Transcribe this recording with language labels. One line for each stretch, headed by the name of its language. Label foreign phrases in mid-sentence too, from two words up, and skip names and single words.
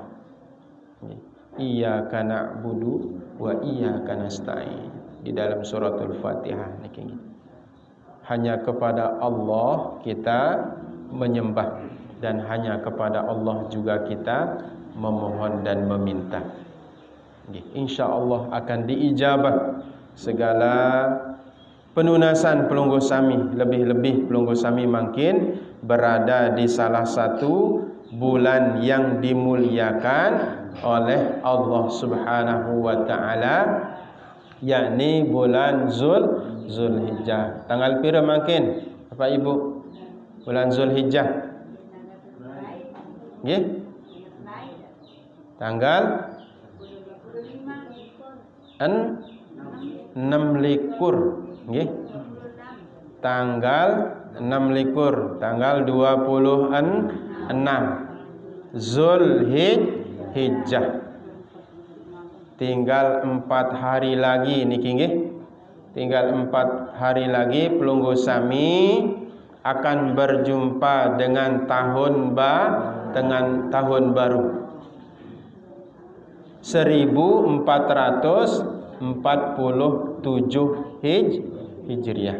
Arabic: إياك نعبد وإياك نستعين.
Indonesian: Di dalam suratul Fatihah
Sasak: niki nggih.
Indonesian: Hanya kepada Allah kita menyembah dan hanya kepada Allah juga kita memohon dan meminta. InsyaAllah akan diijabah segala penunasan
Sasak: pelunggu sami.
Indonesian: Lebih-lebih
Sasak: pelunggu sami makin
Indonesian: berada di salah satu bulan yang dimuliakan oleh Allah
Arabic: سبحانه وتعالى,
Indonesian: yakni bulan Zulhijjah.
Sasak: Tanggal pira makin Bapak Ibu bulan Zulhijjah? Nggih? Tanggal 6 nggih.
Indonesian: Tanggal 6 tanggal 26 Zulhijjah. Tinggal 4 hari lagi
Sasak: niki nggih.
Indonesian: Tinggal 4 hari lagi
Sasak: pelunggu sami
Indonesian: akan berjumpa dengan tahun baru 1447 Hijriah.